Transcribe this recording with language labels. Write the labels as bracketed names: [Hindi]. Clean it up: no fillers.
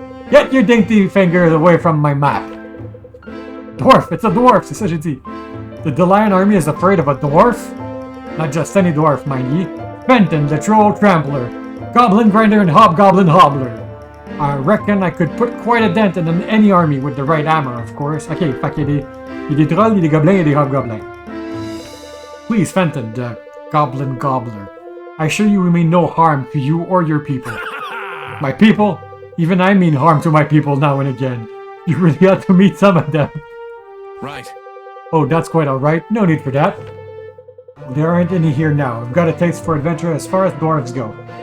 [English] Get your dainty fingers away from my map. Dwarf! It's a dwarf! [French] C'est ça j'ai dit. [English] The Delian army is afraid of a dwarf? Not just any dwarf, mind ye. Fenton, the troll trampler. Goblin grinder and hobgoblin hobbler. I reckon I could put quite a dent in any army with the right armor, of course. [French] Okay, fait qu'il y a des trolls, il y a des gobelins, et des hobgoblins. [English] Please, Fenton, the goblin gobbler. I assure you we mean no harm to you or your people. My people? Even I mean harm to my people now and again. You really have to meet some of them. Right. Oh, that's quite alright. No need for that. There aren't any here now. I've got a taste for adventure as far as dwarves go.